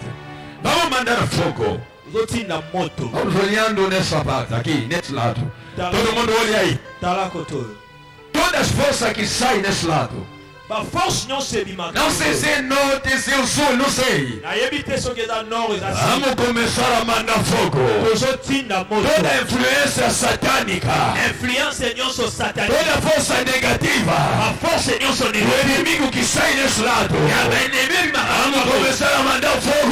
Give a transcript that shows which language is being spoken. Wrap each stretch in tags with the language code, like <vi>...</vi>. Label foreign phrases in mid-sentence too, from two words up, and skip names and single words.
<pt>Vamos mandar fogo.</pt> <ln>uzotinda moto.</ln> <pt>Vamos olhando nessa parte aqui, nesse lado. Todo mundo olha aí.</pt> <ln>Talako toyo.</ln> <pt>Todas as forças que saem nesse lado.</pt> <ln>Ba force nyonso ebimaka.</ln> <pt>Não sei se é norte, se é sul, não sei.</pt> <ln>nayebi te soki eza nord eza sud.</ln> <pt>Vamos começar a mandar fogo.</pt> <ln>tozotinda moto.</ln> <pt>Toda influência satânica.</pt> <fr>Influence nyonso satanique.</fr> <pt>Toda força negativa.</pt> <ln>Ba force nyonso</ln> <pt>O</pt> <ln>négative.</ln> <pt>inimigo que sai nesse lado. Vamos começar a mandar fogo.</pt>